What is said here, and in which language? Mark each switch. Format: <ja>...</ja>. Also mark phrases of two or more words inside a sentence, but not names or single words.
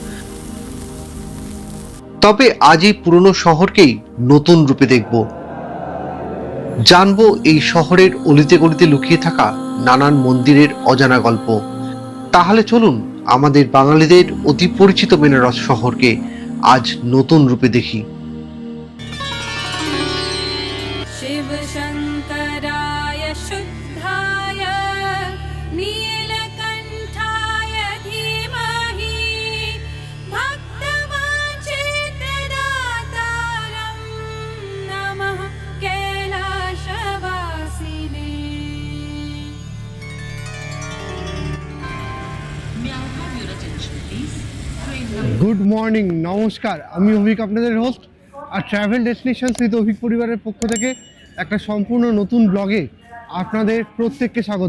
<bn>তবে আজ এই পুরনো শহরকেই নতুন রূপে দেখব, জানবো এই শহরের অলিতে গলিতে লুকিয়ে থাকা নানান মন্দিরের অজানা গল্প। তাহলে চলুন আমাদের বাঙালিদের অতি পরিচিত বেনারস শহরকে আজ নতুন রূপে দেখি।</bn> <sa>शिव शङ्कराय शुद्धाय नीलकण्ठाय धीमहि भक्तवाञ्छितदातारं नमः कैलासवासिने।</sa> <en>Good morning, নমস্কার।</en> <bn>আমি অভিক, আপনাদের হোস্ট আর ট্রাভেল ডেস্টিনেশনস উইথ অভিক পরিবারের পক্ষ থেকে একটা সম্পূর্ণ নতুন ব্লগে আপনাদের প্রত্যেককে স্বাগত।</bn>